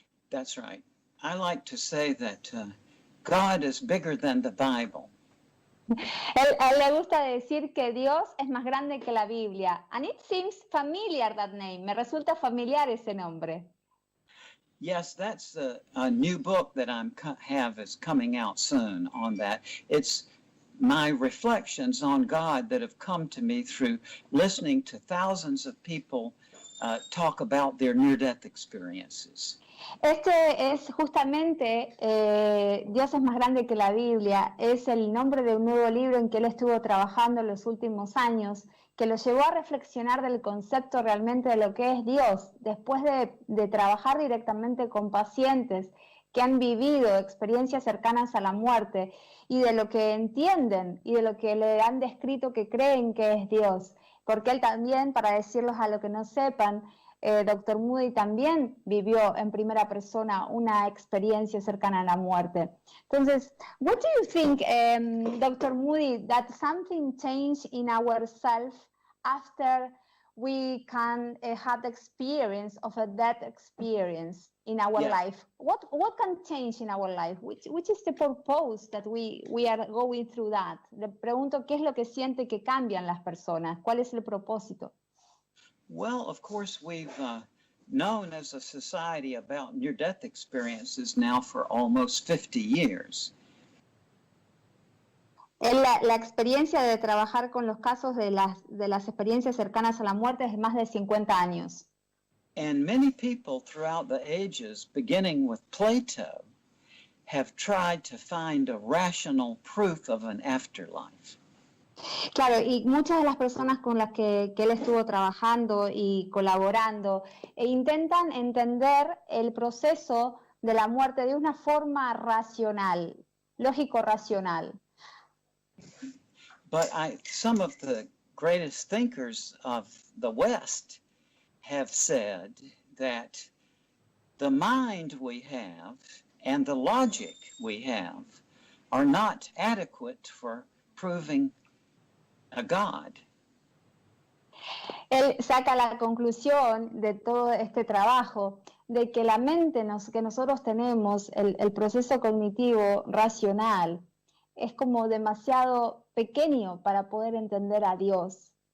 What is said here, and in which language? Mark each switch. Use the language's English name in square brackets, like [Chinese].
[English] That's right. I like to say that God is bigger than the Bible. [Spanish] A él le gusta decir que Dios es más grande que la Biblia. [English] And it seems familiar, that name. [Spanish] Me resulta familiar ese nombre. [English] Yes, that's a new book that I have is coming out soon on that. It's my reflections on God that have come to me through listening to thousands of people talk about their near-death experiences. [Spanish] Este es justamente Dios es más grande que la Biblia. Es el nombre de un nuevo libro en que él estuvo trabajando en los últimos años, que lo llevó a reflexionar del concepto realmente de lo que es Dios, después de trabajar directamente con pacientes que han vivido experiencias cercanas a la muerte y de lo que entienden y de lo que le han descrito que creen que es Dios. Porque él también, para decirlos a lo que no sepan, Dr. Moody también vivió en primera persona una experiencia cercana a la muerte. Entonces, [English] what do you think, Dr. Moody, that something changed in ourselves after we can have the experience of a death experience in our life? What can change in our life? Which is the purpose that we are going through that? [Spanish] Le pregunto qué es lo que siente que cambian las personas. ¿Cuál es el propósito? [English] Well, of course, we've known as a society about near-death experiences now for almost 50 years. [Spanish] La experiencia de trabajar con los casos de las experiencias cercanas a la muerte es más de 50 años. [English] And many people throughout the ages, beginning with Plato, have tried to find a rational proof of an afterlife. [Spanish] Claro, y muchas de las personas con las que él estuvo trabajando y colaborando intentan entender el proceso de la muerte de una forma racional, lógico-racional. [English] But some of the greatest thinkers of the West have said that the mind we have and the logic we have are not adequate for proving a God. [Spanish] Él saca la conclusión de todo este trabajo de que la mente que nosotros tenemos, el proceso cognitivo racional, es como demasiado pequeño para poder entender a Dios.